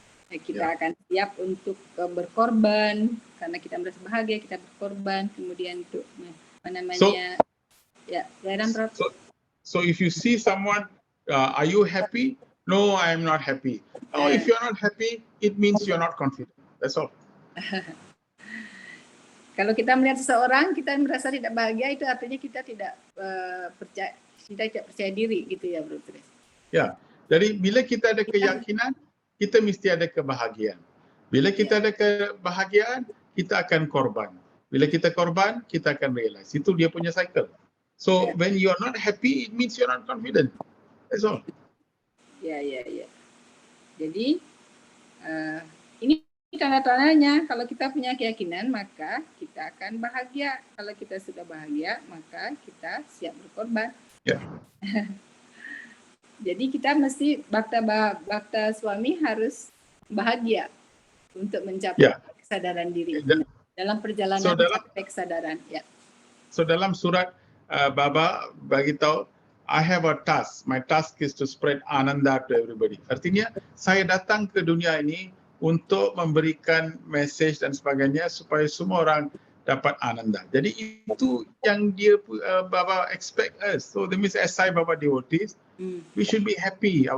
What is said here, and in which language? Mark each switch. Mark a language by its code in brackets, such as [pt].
[id] Kita akan siap untuk berkorban karena kita merasa bahagia, kita berkorban, kemudian untuk apa namanya Prof. [en] So if you see someone, are you happy? No, I am not happy. Oh, if you are not happy, it means you are not confident. That's all. [id] Kalau kita melihat seseorang kita merasa tidak bahagia, itu artinya kita tidak percaya diri gitu ya, Bro. [ms] Ya, jadi bila kita ada keyakinan, kita mesti ada kebahagiaan. Bila kita ada kebahagiaan, kita akan korban. Bila kita korban, kita akan realize. Itu dia punya cycle. [en] So when you are not happy, it means you are not confident. That's all. Ya. [id] Jadi ini tanda-tandanya, kalau kita punya keyakinan maka kita akan bahagia. Kalau kita sudah bahagia, maka kita siap berkorban. Ya. Jadi kita mesti bakta suami harus bahagia untuk mencapai kesadaran diri dalam perjalanan mencapai kesadaran. Ya. [ms] So dalam surat Baba bagi tahu, [en] I have a task. My task is to spread ananda to everybody. [ms] Artinya saya datang ke dunia ini untuk memberikan message dan sebagainya supaya semua orang dapat ananda. Jadi itu yang dia Baba [en] expect us. So that means as Sai Baba devotees, we should be happy.